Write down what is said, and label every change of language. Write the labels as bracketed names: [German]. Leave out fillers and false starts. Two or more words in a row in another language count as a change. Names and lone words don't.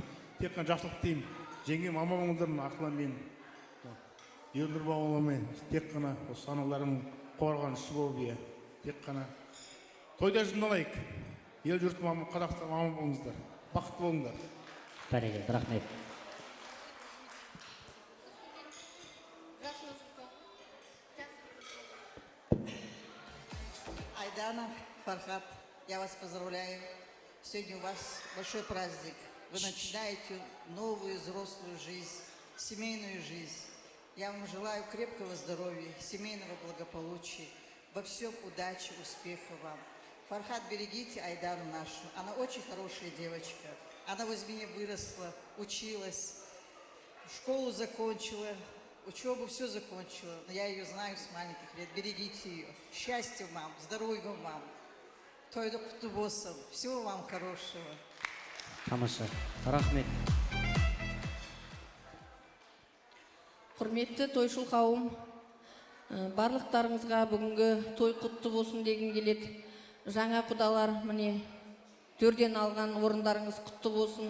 [Kazakh] Тек қана жақсылық деймін. Жеңгем аман болыңдар, Аслан мен Ернұр бауырымен тек қана осы саналарының қорғанысы болып, тек қана тойда жиналайық. Ел жұртым Қазақстан аман болыңыздар. Бақытты болыңдар. Бәрекелді, рахмет. [Russian] Айдана, Фархат, я вас поздравляю. Сегодня у вас большой праздник. Вы начинаете новую взрослую жизнь, семейную жизнь. Я вам желаю крепкого здоровья, семейного благополучия, во всем удачи, успеха вам. Фархат, берегите Айдану нашу. Она очень хорошая девочка. Она возле меня выросла, училась, школу закончила, учебу все закончила. Но я ее знаю с маленьких лет. Берегите ее. Счастья вам, здоровья вам. [Kazakh] Тойда құтты болсын. [Russian] Всего вам хорошего. [Kazakh] Тамаша, рахмет. Құрметті тойшыл қауым, барлықтарыңызға бүгінгі той құтты болсын деген келеді. Жаңа құдалар, міне, төрден алған орындарыңыз құтты болсын.